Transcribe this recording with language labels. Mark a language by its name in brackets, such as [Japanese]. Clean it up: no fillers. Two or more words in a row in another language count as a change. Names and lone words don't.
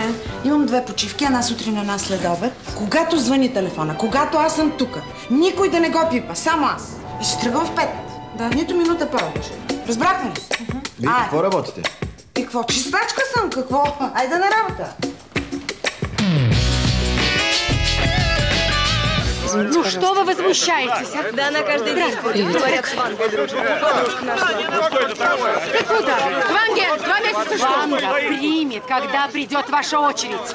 [Bulgarian] Имам 2 почивки, една сутрин, една следобед. Когато звъни телефона, когато аз съм тука, никой да не го пипа, само аз. И ще тръгвам в 5. Да. Нито минута повече. Разбрахме ли се? Вие какво работите? И какво? Чистачка съм, какво? Айде на работа. [Russian] Ну что вы возмущаетесь? Да, на каждый день говорят с Вангой дружим. Ты куда? Ванге, 2 месяца что? Ванга примет, когда придет ваша очередь.